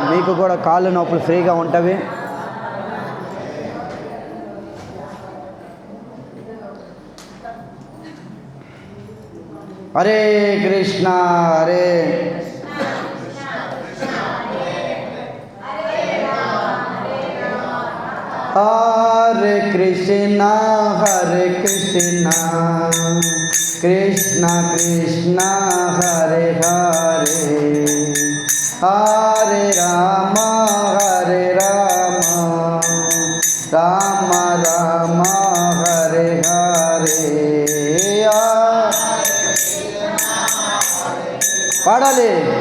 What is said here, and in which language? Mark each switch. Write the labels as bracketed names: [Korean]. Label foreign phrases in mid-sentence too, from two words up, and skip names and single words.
[Telugu] మీకు కూడా కాళ్ళు నొప్పులు ఫ్రీగా ఉంటవి. [Sanskrit] హరే కృష్ణ హరే హరే కృష్ణ హరే కృష్ణ కృష్ణ కృష్ణ హరే హరే హరే రామ హరే రామ రామ రామ హరే హరే. [Telugu] పాడాలి.